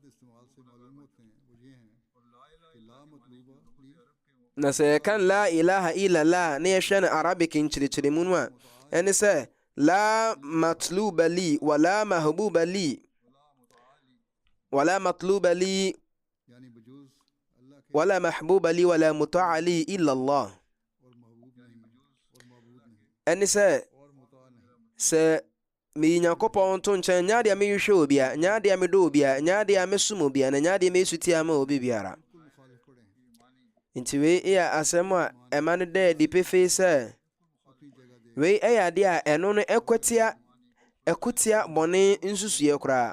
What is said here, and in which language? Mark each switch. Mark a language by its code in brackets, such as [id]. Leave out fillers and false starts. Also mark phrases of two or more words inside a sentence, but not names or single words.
[ak] Na sɛ yɛka [ar] لا إله إلا الله [ak] na yɛhwɛ no Arabic nkyerɛkyerɛmu no a ɛne sɛ [ar] لا مطلوب لي ولا محبوب لي ولا مطلوب لي ولا محبوب لي ولا مطاع لي إلا الله. [ak] Ɛne sɛ meyi Nyankopɔn to nkyɛn nyaadeɛ mehwehwɛ obi a nyaadeɛ medɔ obi a nyaadeɛ mesom obi a na nyaadeɛ mesutia ma obi biara. Nti wei ɛyɛ asɛm a ɛma no dɛ di pefee sɛ wei ɛyɛ adeɛ a ɛno no ɛkotia bɔne nsusuɛ koraa.